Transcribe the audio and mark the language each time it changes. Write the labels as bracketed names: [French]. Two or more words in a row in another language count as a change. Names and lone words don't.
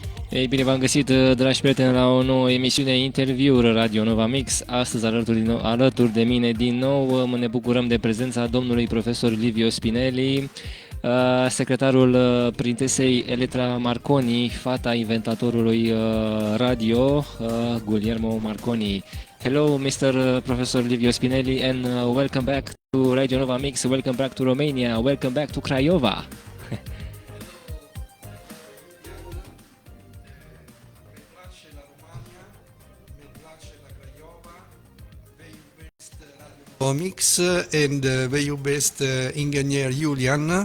[Romanian] Ei bine, v-am găsit, dragi prieteni, la o nouă emisiune Interviul Radio Nova Mix. Astăzi alături de mine din nou ne bucurăm de prezența domnului profesor Livio Spinelli, secretarul prințesei Elettra Marconi, fata inventatorului radio, Guglielmo Marconi. [English] Hello, Mr. Professor Livio Spinelli, and welcome back to Radio Nova Mix, welcome back to Romania, welcome back to Craiova. Mix and the best engineer Iulian.